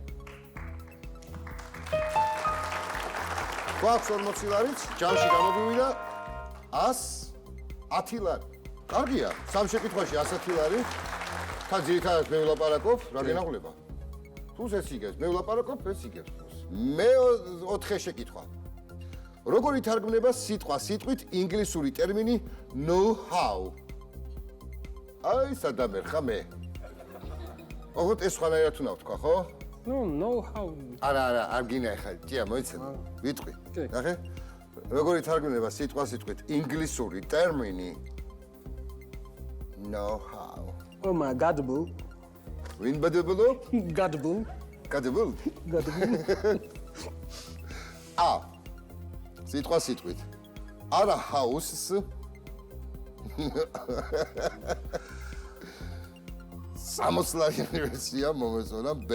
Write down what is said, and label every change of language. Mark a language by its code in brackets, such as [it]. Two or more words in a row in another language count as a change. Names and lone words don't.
[ka] გვაქვს 40 ლარიც, ჯამში გამოვივიდა 110 ლარი. კარგია, სამ შეკითხვაში 110 ლარი. თან ძირითადად მე ვლაპარაკობ, რა გენაღვლება? ფულს ეს იგებს, მე ვლაპარაკობ, ეს იგებს ფულს. მე 4 შეკითხვა. როგორ ითარგმნება სიტყვა სიტყვით ინგლისური ტერმინი [en] know how? [ka] აი, სადამერხა მე. ოღონდ ეს სხვანაირად უნდა ვთქვა, ხო? [en] know how. [ka] არა, არ გინახა, ჭია მოიცადე. ვიტყვი. კი. ნახე? როგორ ითარგმნება სიტყვა სიტყვით ინგლისური ტერმინი [en] know how? Oh my god, boo. [ka] ვინ ბადებულო? [en] God, boo. [ka] გადებულ? [en] God, boo. [ka] სიტყვა სიტყვით. არა house-ს 60 ლარიანი ვერსია მომეწონა B.